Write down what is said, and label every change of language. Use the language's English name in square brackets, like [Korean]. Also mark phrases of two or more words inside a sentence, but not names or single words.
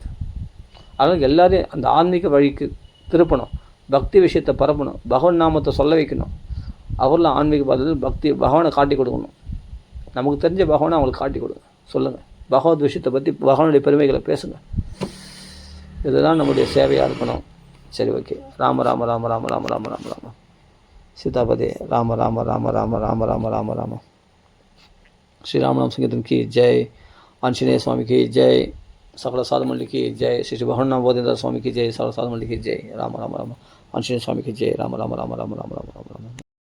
[Tamil] அதனால் எல்லாரையும் அந்த ஆன்மீக வழிக்கு திருப்பணும், பக்தி விஷயத்தை பரப்பணும், பகவான் நாமத்தை சொல்ல வைக்கணும். அவரெல்லாம் ஆன்மீக பாதத்தில் பக்தி பகவானை காட்டி கொடுக்கணும். நமக்கு தெரிஞ்ச பகவானை அவங்களுக்கு காட்டி கொடுங்க, சொல்லுங்கள். பகவத் விஷயத்தை பற்றி, பகவானுடைய பெருமைகளை பேசுங்க. இதுதான் நம்முடைய சேவையாக இருக்கணும். சரி, ஓகே. ராம ராம ராம ராம ராம ராம ராம ராம சீதாபதே ராம ராம ராம ராம ராம ராம ராம ராம. [Hindi] श्री रामनाम संकीर्तन की जय, आंजनेय स्वामी की जय, सकल साधु मंडली की जय, श्री भगवान नाम बोधेंद्र स्वामी की जय, सकल साधु मंडली की जय, राम राम राम, आंजनेय स्वामी की जय, राम राम राम राम राम राम राम राम।